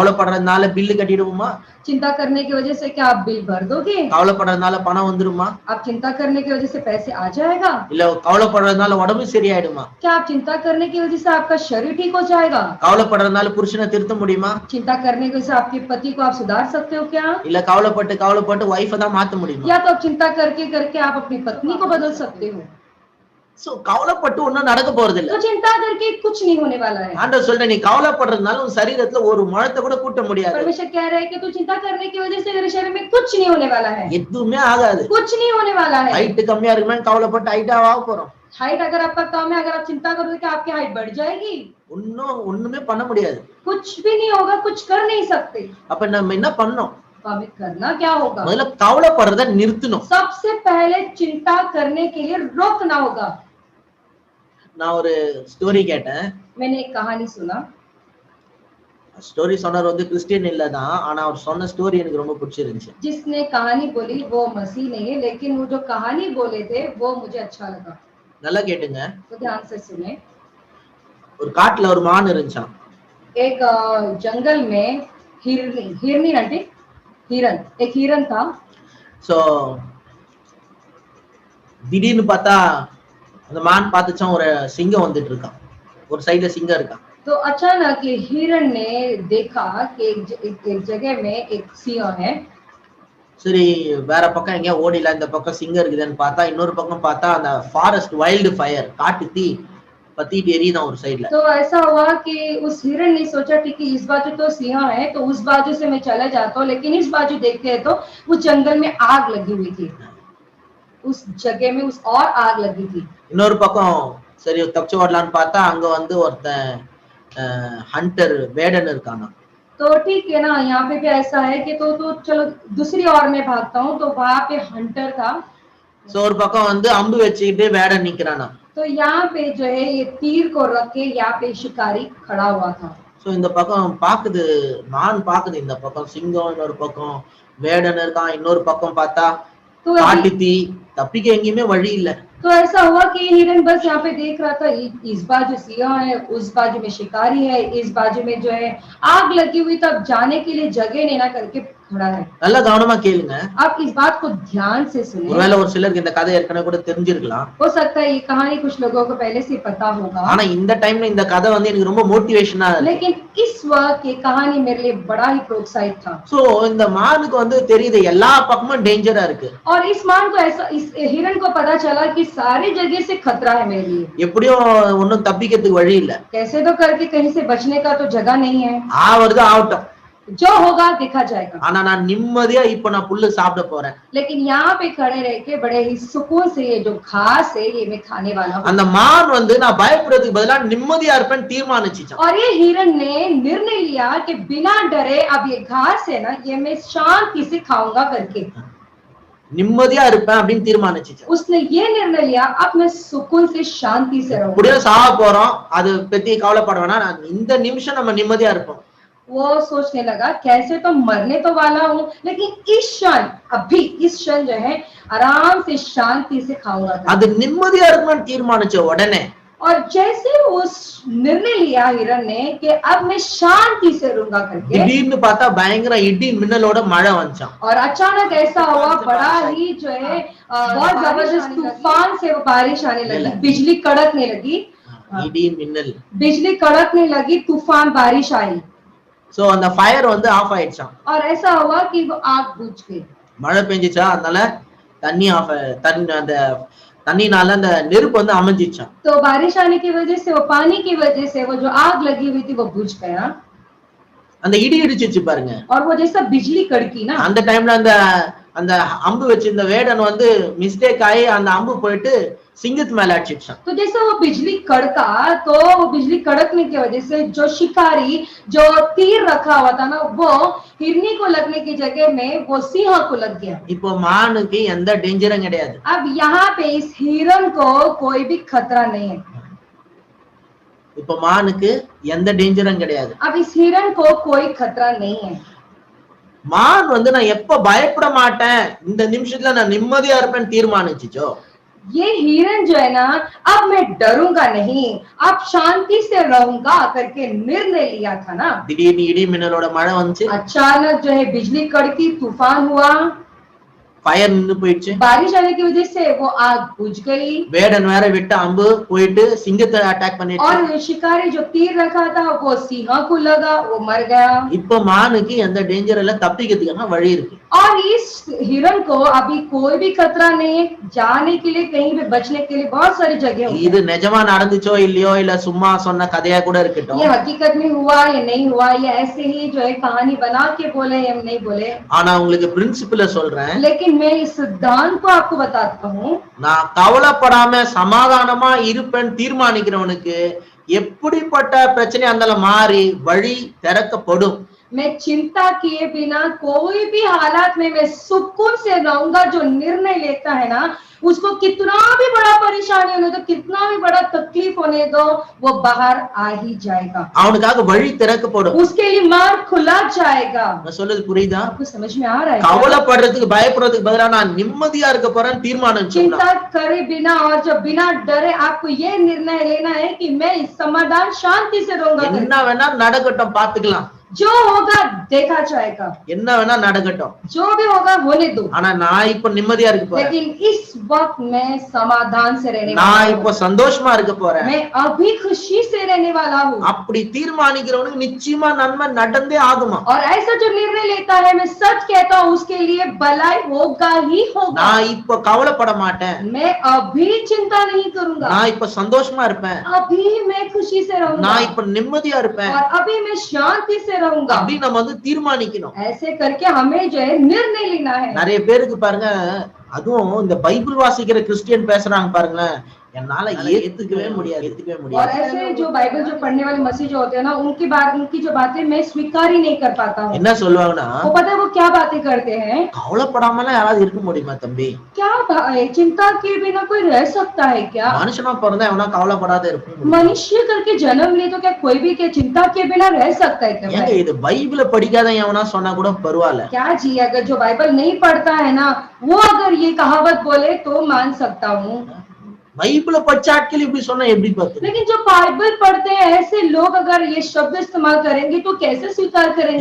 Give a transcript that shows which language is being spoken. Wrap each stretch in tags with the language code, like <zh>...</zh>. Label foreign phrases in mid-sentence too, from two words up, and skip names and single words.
<ta>கவலைப்படுறதுனால பில் கட்டிடுவோமா?</ta> <hi>चिंता करने की वजह से क्या आप बिल भर दोगे?</hi> <ta>கவலைப்படுறதுனால பணம் வந்துருமா?</ta> <hi>आप चिंता करने की वजह से पैसे आ जाएगा?</hi> <ta>இல்ல கவலைப்படுறதுனால உடம்பு சரியாயிடுமா?</ta> <hi>क्या आप चिंता करने की वजह से आपका शरीर ठीक हो जाएगा?</hi> <ta>கவலைப்படுறதுனால புருஷனை திருத்த முடியுமா?</ta> <hi>चिंता करने की वजह से आपके पति को आप सुधार सकते हो क्या?</hi> <ta>இல்ல கவலைப்பட்டு வைஃபை தான் மாத்த முடியுமா?</ta> <hi>या तो आप चिंता करके करके आप अपनी पत्नी को बदल सकते हो।</hi> <ta>சோ கவலைப்பட்டு ஒண்ணும் நடக்க போறது இல்ல.</ta> <hi>तो चिंता करके कुछ नहीं होने वाला है।</hi> <ta>ஆண்டவர் சொல்ற நீ கவலைப்படுறதுனால உன் சரீரத்துல ஒரு முழத்தை கூட கூட்ட முடியாது.</ta> <hi>परमेश्वर कह रहे हैं कि तू चिंता करने की वजह से तेरे शरीर में कुछ नहीं होने वाला है।</hi> <ta>எதுவுமே ஆகாது.</ta> <hi>कुछ नहीं होने वाला है।</hi> <ta>ஹைட் கம்மியா இருக்குமே கவலைப்பட்டு ஹைட்டா ஆக போறோம்.</ta> <hi>हाइट अगर आपका कम है, अगर आप चिंता करोगे कि आपकी हाइट बढ़ जाएगी?</hi> <ta>ஒண்ணுமே பண்ண முடியாது.</ta> <hi>कुछ भी नहीं होगा, कुछ कर नहीं सकते।</hi> <ta>அப்ப நம்ம என்ன பண்ணோம்?</ta> <hi>तो हमें करना क्या होगा?</hi> <ta>முதல்ல கவலைப்படுறத நிறுத்தணும்.</ta> <hi>सबसे पहले चिंता करने के लिए रोकना होगा।</hi> <ta>நான் ஒரு ஸ்டோரி கேட்டேன்.</ta> <hi>मैंने एक कहानी सुना।</hi> <ta>ஸ்டோரி சொன்னவர் வந்து கிறிஸ்டியன் இல்லதான், ஆனா அவர் சொன்ன ஸ்டோரி எனக்கு ரொம்ப பிடிச்சிருந்துச்சு.</ta> <hi>जिसने कहानी बोली वो मसीह नहीं है, लेकिन वो जो कहानी बोले थे वो मुझे अच्छा लगा।</hi> <ta>நல்லா கேட்டுங்க.</ta> <hi>तो ध्यान से सुने।</hi> <ta>ஒரு காட்டுல ஒரு மான் இருந்துச்சாம்.</ta> <hi>एक जंगल में हिरनी आंटी हिरन, एक हिरन था।</hi> <ta>சோ திடீர்னு பார்த்தா அந்த மான் பார்த்துச்சான் ஒரு சிங்கம் வந்துட்டு இருக்கான். ஒரு சைடுல சிங்கம் இருக்கான்.</ta> <hi>तो अचानक ये हिरन ने देखा कि एक जगह में एक सिंह है।</hi> <ta>சரி வேற பக்கம் எங்கேயா ஓடில, இந்த பக்கம் சிங்கம் இருக்குதுன்னு பார்த்தா இன்னொரு பக்கம் பார்த்தா அந்த</ta> <en>forest wild fire</en> <ta>காட்டு தீ பத்திட்டு எரியுதான் ஒரு சைடுல.</ta> <hi>तो ऐसा हुआ कि उस हिरन ने सोचा कि इस बाजू तो सिंह है तो उस बाजू से मैं चला जाता हूँ, लेकिन इस बाजू देखते हैं तो उस जंगल में आग लगी हुई थी। उस जगह में उस और आग लगी थी।</hi> <ta>இன்னொரு பக்கம் சரி தப்பிச்சு ஓடலான்னு பார்த்தா அங்க வந்து ஒருத்தன் ஹண்டர் வேடன் இருக்காங்க.</ta> <hi>तो ठीक है ना, यहाँ पे भी ऐसा है कि तो चलो दूसरी ओर में भागता हूँ। तो वहां पे हंटर था।</hi> <ta>சோ ஒரு பக்கம் வந்து அம்பு வச்சுக்கிட்டு வேடன் நிக்கிறானா.</ta> <hi>तो यहाँ पे जो है ये तीर को रख के यहाँ पे शिकारी खड़ा हुआ था।</hi> <ta>சோ இந்த பக்கம் பாக்குது, மான் பாக்குது, இந்த பக்கம் சிங்கம், இன்னொரு பக்கம் வேடன் இருக்கான், இன்னொரு பக்கம் பார்த்தா</ta> <hi>तो अभी</hi> <ta>காட்டு தீ, தப்பிக்க எங்கேயுமே வழி இல்ல.</ta> <hi>तो ऐसा हुआ कि हिरन बस यहाँ पे देख रहा था, इस बाजू सिंह है, उस बाजू में शिकारी है, इस बाजू में जो है आग लगी हुई, तब जाने के लिए जगह नहीं ना करके खड़ा है।</hi> <ta>நல்லா கவனமா கேளுங்க.</ta> <hi>आप इस बात को ध्यान से सुनिए।</hi> <ta>ஒருவேளை ஒரு சிலருக்கு இந்த கதை ஏற்கனவே கூட தெரிஞ்சிருக்கலாம்.</ta> <hi>हो सकता है ये कहानी कुछ लोगों को पहले से पता होगा,</hi> <ta>ஆனா இந்த டைம்ல இந்த கதை வந்து எனக்கு ரொம்ப மோட்டிவேஷனா இருக்கு.</ta> <hi>लेकिन इस वक्त ये कहानी मेरे लिए बड़ा ही प्रोत्साहित था।</hi> <ta>சோ இந்த மானுக்கு வந்து தெரியுது எல்லா பக்கமும் டேஞ்சரா இருக்கு.</ta> <hi>और इस मान को ऐसा, इस हिरन को पता चला कि सारी जगह से खतरा है मेरे लिए,</hi> <ta>எப்படியும் ஒன்னும் தப்பிக்கிறதுக்கு வழி இல்ல.</ta> <hi>कैसे तो करके कहीं से बचने का तो जगह नहीं है,</hi> <ta>ஆவறது ஆகட்டும்,</ta> <hi>जो होगा देखा जाएगा।</hi> <ta>ஆனா நான் நிம்மதியா இப்ப நான் புல்லு சாப்பிட போறேன்.</ta> <hi>लेकिन यहाँ पे खड़े रह के बड़े ही सुकून से ये जो घास है ये मैं खाने वाला हूँ।</hi> <ta>அந்த மான் வந்து நான் பயப்படுறதுக்கு பதிலா நிம்மதியா இருப்பேன்னு தீர்மானிச்சுச்சான்.</ta> <hi>और ये हिरन ने निर्णय लिया कि बिना डरे अब ये घास है ना, ये मैं शांति से खाऊंगा करके</hi> <ta>நிம்மதியா இருப்பேன் அப்படின்னு தீர்மானிச்சுச்சான்.</ta> <hi>उसने ये निर्णय लिया, अब मैं सुकून से शांति से रहूंगा।</hi> <ta>அப்படியே சாக போறோம், அது பத்தி கவலைப்பட வேணாம், நான் இந்த நிமிஷம் நம்ம நிம்மதியா இருப்போம்.</ta> <hi>वो सोचने लगा कैसे तो मरने तो वाला हूँ, लेकिन इस क्षण, अभी इस क्षण जो है आराम से शांति से खाऊंगा।</hi> <ta>அது நிம்மதியா இருக்கணும்னு தீர்மானிச்ச உடனே</ta> <hi>और जैसे उस निर्णय लिया हिरन ने कि अब मैं शांति से रहूंगा करके,</hi> <ta>திடீர்னு பார்த்தா பயங்கர இடி மின்னலோட மழை வந்துச்சான்.</ta> <hi>और अचानक ऐसा हुआ, बड़ा ही जो है बहुत जबरदस्त तूफान से वो बारिश आने लगी, बिजली कड़कने लगी,</hi> <ta>இடி மின்னல்,</ta> <hi>बिजली कड़कने लगी, तूफान बारिश आई,</hi> <ta>சோ அந்த ஃபயர் வந்து ஆஃப் ஆயிடுச்சான்.</ta> <hi>और ऐसा हुआ कि वो आग बुझ गई।</hi> <ta>மழை பெஞ்சிச்சா, அதனால தண்ணி ஆஃப், அந்த தண்ணினால அந்த நெருப்பு வந்து அமைஞ்சிச்சான்.</ta> <hi>तो बारिश आने की वजह से, वो पानी की वजह से वो जो आग लगी हुई थी वो बुझ गया।</hi> <ta>அந்த இடி இடிச்சிச்சு பாருங்க.</ta> <hi>और वो जैसा बिजली कड़की ना,</hi> <ta>அந்த டைம்ல அந்த அம்பு வச்சு இந்த வேடன் வந்து மிஸ்டேக் ஆகி அந்த அம்பு போயிட்டு சிங்கத்து மேல அடிச்சிச்சான்.</ta> <hi>तो जैसे वो बिजली कड़का, तो वो बिजली कड़कने की वजह से जो शिकारी जो तीर रखा हुआ था ना, वो हिरनी को लगने की जगह में वो सिंह को लग गया।</hi> <ta>இப்போ மானுக்கு எந்த டேஞ்சரும் கிடையாது.</ta> <hi>अब यहाँ पे इस हिरन को कोई भी खतरा नहीं है।</hi> <ta>இப்போ மானுக்கு எந்த டேஞ்சரும் கிடையாது.</ta> <hi>अब इस हिरन को कोई खतरा नहीं है।</hi> <ta>மான் வந்து நான் எப்ப பயப்பட மாட்டேன், இந்த நிமிஷத்துல நான் நிம்மதியா இருப்பேன்னு தீர்மானிச்சுச்சோ,</ta> <hi>ये हिरन जो है ना, अब मैं डरूंगा नहीं, अब शांति से रहूंगा करके निर्णय लिया था ना,</hi> <ta>திடீர்னு இடி மின்னலோட மழை வந்துச்சு,</ta> <hi>अचानक जो है बिजली कड़की, तूफान हुआ,</hi> <ta>ஃபயர் நின்னு போயிடுச்சு,</ta> <hi>बारिश आने की वजह से वो आग बुझ गई,</hi> <ta>வேடன் வேற விட்ட அம்பு போயிட்டு சிங்கத்தை அட்டாக் பண்ணிடுச்சு.</ta> <hi>और शिकारी जो तीर रखा था वो सिंह को लगा, वो मर गया।</hi> <ta>இப்போ மானுக்கு எந்த டேஞ்சர் இல்ல, தப்பிக்கிறதுக்கான வழி இருக்கு.</ta> <hi>और इस हिरन को अभी कोई भी खतरा नहीं है, जाने के लिए, कहीं भी बचने के लिए बहुत सारी जगह होती है।</hi> <ta>இது நிஜமா நடந்துச்சோ இல்லையோ, இல்ல சும்மா சொன்ன கதையா கூட இருக்கட்டும்,</ta> <hi>ये हकीकत में हुआ या नहीं हुआ, ये ऐसे ही जो है कहानी बना के बोले या नहीं बोले,</hi> <ta>ஆனா உங்களுக்கு பிரின்சிபல சொல்றேன்.</ta> <hi>लेकिन मैं इस सिद्धांत को आपको बताता हूँ।</hi> <ta>நான் கவலைப்படாம சமாதானமா இருப்பேன்னு தீர்மானிக்கிறவனுக்கு எப்படிப்பட்ட பிரச்சனையா இருந்தாலும் மாறி வழி திறக்கப்படும்.</ta> <hi>मैं चिंता किए बिना कोई भी हालात में मैं सुकून से रहूंगा, जो निर्णय लेता है ना, उसको कितना भी बड़ा परेशानी होने दो, कितना भी बड़ा तकलीफ होने दो, वो बाहर आ ही जाएगा,</hi> <ta>அவனுக்காக வழி திறக்கப்படும்.</ta> <hi>उसके लिए मार्ग खुला जाएगा।</hi> <ta>நான் சொல்றது புரியுதா?</ta> <hi>आपको समझ में आ रहा है?</hi> <ta>கவலைப்படுறதுக்கு பயப்படுறதுக்கு பதிலா நான் நிம்மதியா இருக்க போறேன்னு தீர்மானம் சொன்னா,</ta> <hi>चिंता करे बिना और जो बिना डरे आपको ये निर्णय लेना है कि मैं इस समाधान शांति से रहूंगा,</hi> <ta>என்ன வேணா நடக்கட்டும், பாத்துக்கலாம்,</ta> <hi>जो होगा देखा जाएगा,</hi> <ta>என்ன வேணா நடக்கட்டும்,</ta> <hi>जो भी होगा होने दो,</hi> <ta>ஆனா நான் இப்ப நிம்மதியா இருக்க போறேன்,</ta> <hi>लेकिन इस वक्त मैं समाधान से रहने वाला</hi> <ta>நான்</ta> <hi>हूँ,</hi> <ta>இப்ப சந்தோஷமா இருக்க போறேன்.</ta> <hi>मैं अभी खुशी से रहने वाला हूँ।</hi> <ta>அப்படி தீர்மானிக்கிறவனுக்கு நிச்சயமா நன்மை நடந்தே ஆகுமா.</ta> <hi>और ऐसा जो निर्णय लेता है, मैं सच कहता हूँ, उसके लिए भलाई होगा ही होगा।</hi> <ta>நான் இப்ப கவலைப்பட மாட்டேன்,</ta> <hi>मैं अभी चिंता नहीं करूंगा,</hi> <ta>நான் இப்ப சந்தோஷமா இருப்பேன்,</ta> <hi>अभी मैं खुशी से रहूंगा,</hi> <ta>நான் இப்ப நிம்மதியா இருப்பேன்</ta> <hi>और अभी मैं शांति से रहूंगा।</hi> <ta>அப்படின்னு நம்ம வந்து தீர்மானிக்கணும்.</ta> <hi>ऐसे करके हमें जो है निर्णय लेना है।</hi> <ta>நிறைய பேருக்கு பாருங்க, அதுவும் இந்த பைபிள் வாசிக்கிற கிறிஸ்டியன் பேசுறாங்க பாருங்க, என்னால ஏத்துக்கவே முடியாது</ta> <hi>और ऐसे जो बाइबल जो पढ़ने वाले मसीह जो होते हैं ना, उनकी जो बातें मैं स्वीकार ही नहीं कर पाता हूँ।</hi> <ta>என்ன சொல்லுவாங்கன்னா,</ta> <hi>वो पता है वो क्या बातें करते हैं?</hi> <ta>கவலைப்படாமலாம் யாராவது இருக்க முடியுமா தம்பி?</ta> <hi>क्या चिंता किए बिना कोई रह सकता है क्या?</hi> <ta>மனுஷனா பிறந்தா எவனா கவலைப்படாத இருக்க முடியும்?</ta> <hi>मनुष्य करके जन्म ले तो क्या कोई भी क्या चिंता किए बिना रह सकता है क्या?</hi> <ta>ஏங்க இது பைபிள படிக்காத எவனா சொன்னா கூட பரவாயில்ல.</ta> <hi>क्या जी, अगर जो बाइबल नहीं पढ़ता है ना, वो अगर ये कहावत बोले तो मान सकता हूँ।</hi> <ta>பைபிள படிச்ச ஆட்கள் இப்படி சொன்னா எப்படி பாத்து?</ta> <hi>लेकिन जो बाइबल पढ़ते हैं ऐसे लोग अगर ये शब्द इस्तेमाल करेंगे तो कैसे स्वीकार करेंगे?</hi>